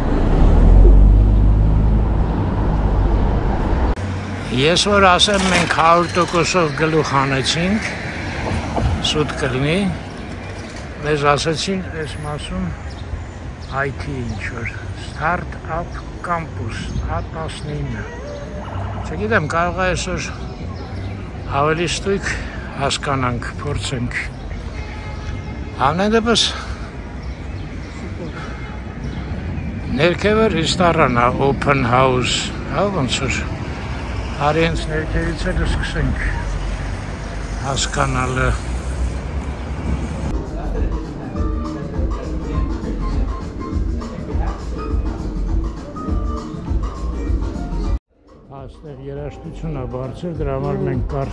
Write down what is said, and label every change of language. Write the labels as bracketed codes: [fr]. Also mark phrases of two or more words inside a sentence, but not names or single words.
[hy] Ես որ ասեմ մենք 100%-ով գլուխ հանեցինք, սուտ կլինի, մեզ ասեցին այս մասում IT ինչ-որ, Start-up Campus, A19։ Չգիտեմ, կարող է այսօր ավելի ստույգ հասկանանք, փորձենք։ Ամեն դեպս ներքևը ռեստորան է, [en] open house, [hy] ոնց որ արի հենց ներքևից էլ սկսենք հասկանալը։ Այստեղ երաժշտություն է բարձր, դրա համար մենք կարճ։